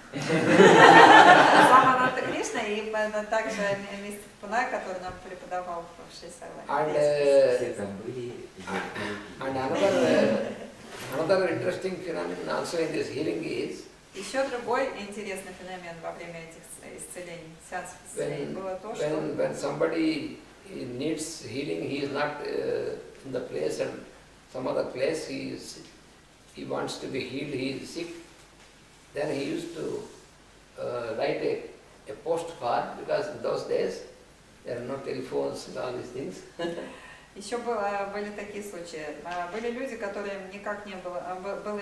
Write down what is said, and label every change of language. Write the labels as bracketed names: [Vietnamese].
[Russian] сам Ананда Кришна и также мистер Пунай, который нам преподавал в Шри-Сайле. Все там были. [English] And another interesting phenomenon also in this healing is [Russian] Еще другой интересный феномен во время этих исцелений, сеансов исцелений, было то, что [English] when somebody he needs healing, he is not in the place and some other place, he wants to be healed, he is sick, then he used to write a postcard, because in those days there are no telephones and all these things. [Russian] Еще были такие случаи. Были люди, которым никак не было